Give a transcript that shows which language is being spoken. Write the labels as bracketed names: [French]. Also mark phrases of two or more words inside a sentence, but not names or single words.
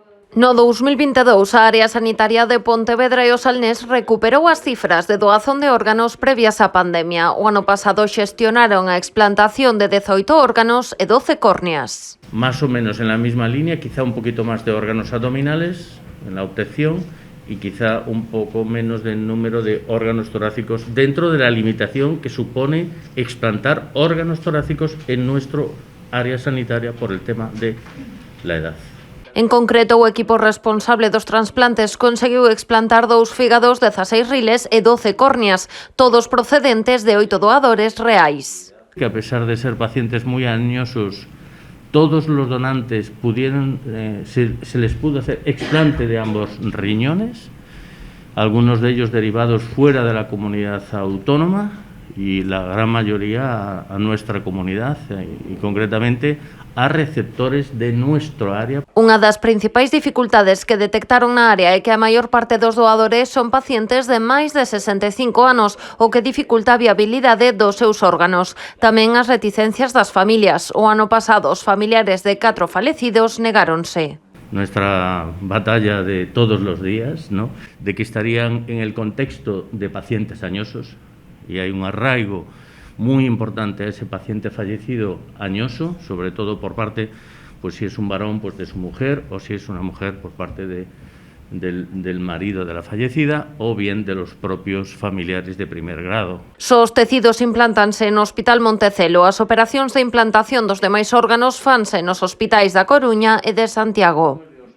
[Galician] No 2022, a área sanitaria de Pontevedra e o Salnés recuperou as cifras de doazón de órganos previas á pandemia. O ano pasado xestionaron a explantación de 18 órganos e 12 córneas. [Spanish] Más o menos en la misma línea, quizá un poquito más de órganos abdominales en la obtención y quizá un poco menos del número de órganos torácicos dentro de la limitación que supone explantar órganos torácicos en nuestro área sanitaria por el tema de la edad. [Galician] En concreto, o equipo responsable dos transplantes conseguiu explantar 2 fígados, 16 riles e 12 córneas, todos procedentes de 8 doadores reais. [Spanish] Que a pesar de ser pacientes muy añosos, todos los donantes pudieron, se les pudo hacer explante de ambos riñones, algunos de ellos derivados fuera de la comunidad autónoma y la gran mayoría a nuestra comunidad y concretamente a receptores de nuestro área. [Galician] Unha das principais dificultades que detectaron na área é que a maior parte dos doadores son pacientes de máis de 65 anos, o que dificulta a viabilidade dos seus órganos. Tamén as reticencias das familias. O ano pasado, os familiares de 4 falecidos negáronse. [Spanish] Nuestra batalla de todos los días, ¿no?, de que estarían en el contexto de pacientes añosos, y hay un arraigo muy importante a ese paciente fallecido añoso, sobre todo por parte, pues si es un varón, pues de su mujer, o si es una mujer, por parte del marido de la fallecida, o bien de los propios familiares de primer grado. [Galician] Os tecidos implantanse no Hospital Montecelo. As operacións de implantación dos demais órganos fanse nos hospitais da Coruña e de Santiago.